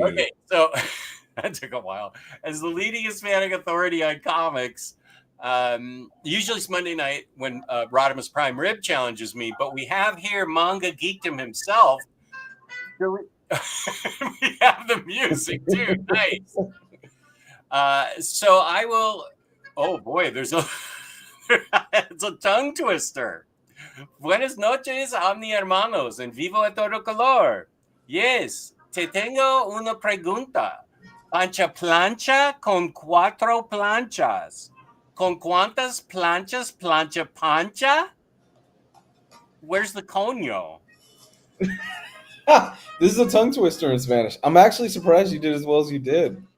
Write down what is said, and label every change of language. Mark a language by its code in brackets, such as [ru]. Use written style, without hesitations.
[en] Okay, so that took a while. As the leading Hispanic authority on comics, usually it's Monday night when Rodimus Prime Rib challenges me, but we have here Manga Geekdom himself. We have the music too. Nice. So I will. Oh boy, there's it's a tongue twister. [es] Buenas noches, Omni hermanos, en vivo a todo color. Yes, te tengo una pregunta. Plancha con 4 planchas. ¿Con cuántas planchas plancha pancha? [en] Where's the coño? This is a tongue twister in Spanish. I'm actually surprised you did as well as you did.